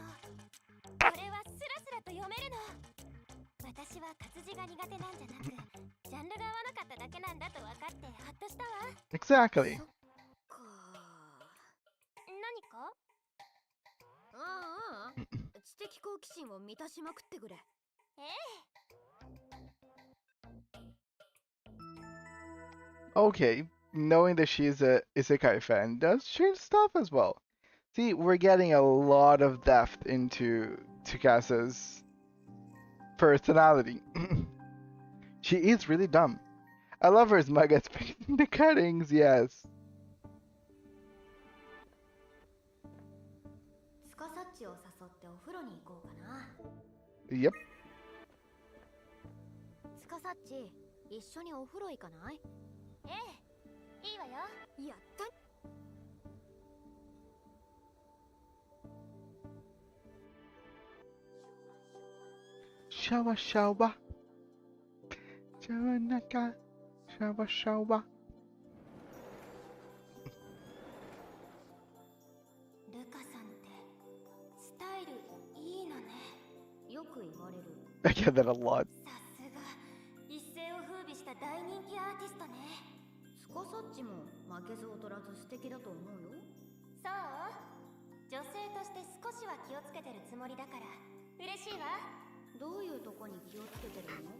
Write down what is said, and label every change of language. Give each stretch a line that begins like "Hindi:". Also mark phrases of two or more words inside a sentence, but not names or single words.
Japanese: これはスラスラと読めるの。私は活字が苦手なんじゃなくジャンルが合わなかっただけなんだと分かってハッとしたわ。
English: Exactly.
Japanese: か何かああ知的好奇心を満たしまくってくれ。ええ
English: Okay, knowing that she is a isekai fan does change stuff as well. See, we're getting a lot of depth into Tsukasa's personality. She is really dumb. I love her smug aspect in the cuttings, yes.
Japanese: つかさっちを誘ってお風呂に行こうかな。
English: Yep.
Japanese: つかさっち一緒にお風呂行かない？ええ、いいわよ。やった。 Shawa shawa. Shawa naka. Shawa shawa. ルカさんってスタイルいいのね。よく言われる。
English: I get that a lot.
Japanese: さすが一世を風靡した大人気アーティストね。つかさっちも負けず劣らず素敵だと思うよ。そう、女性として少しは気をつけてるつもりだから嬉しいわ。どういうとこに気をつけてるの？